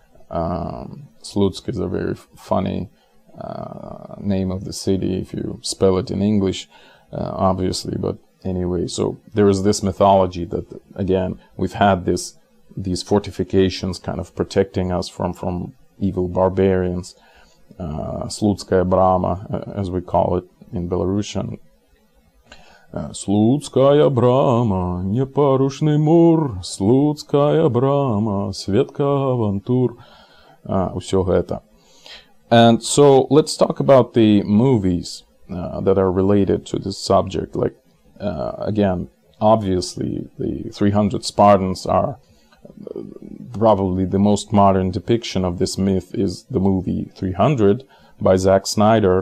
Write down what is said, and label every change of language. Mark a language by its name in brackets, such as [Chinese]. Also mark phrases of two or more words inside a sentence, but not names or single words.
[English] Slutsk is a very funny name of the city if you spell it in English, obviously, but anyway, so there is this mythology that, again, we've had these fortifications kind of protecting us from evil barbarians. Slutskaya Brama, as we call it in Belarusian. [Belarusian] Слуцкая брама, непорушный мур, Слуцкая брама, светка авантур. Усё это. [English] And so let's talk about the movies that are related to this subject. Like, again, obviously the 300 Spartans are probably the most modern depiction of this myth is the movie 300 by Zack Snyder.